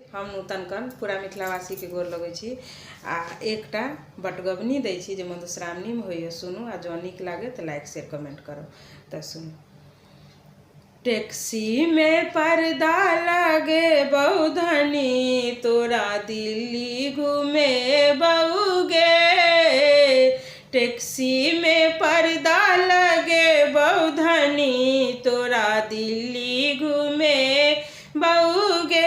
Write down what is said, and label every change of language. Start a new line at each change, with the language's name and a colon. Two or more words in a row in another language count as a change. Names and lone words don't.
Maithili: हम नूतनकन पूरा मिथिलावासी के गोर लगै छी आ एकटा बटगबनी दै छी जे मधुश्रावणी में होइए। सुनू आ जँ नीक लागे तो
English: like share comment
Maithili: करो। तो सुनू। टैक्सी में पर्दा लगे बहुधनी तोरा दिल्ली घूमे बहुगे। टैक्सी में पर्दा लगे बहुधनी तोरा दिल्ली घूमे बहुगे।